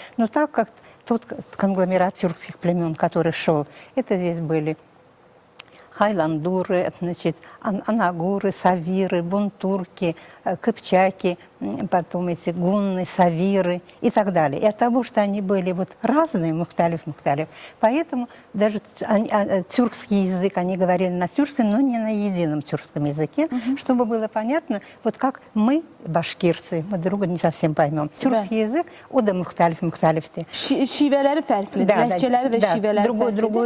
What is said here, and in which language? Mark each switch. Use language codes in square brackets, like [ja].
[ru] Но так как тот конгломерат тюркских племен, который шел, это здесь были хайландуры, значит, анагуры, савиры, бунтурки, кыпчаки, потом эти гунны, савиры и так далее. И от того, что они были вот разные, мухталиф, поэтому даже тюркский язык, они говорили на тюркском, но не на едином тюркском языке, чтобы было понятно, вот как мы, башкирцы, мы друга не совсем поймем. Тюркский язык, [tr] o da muhtalif-muhtalifti. Şiveleri farklı, lehçeleri ve şiveleri farklı.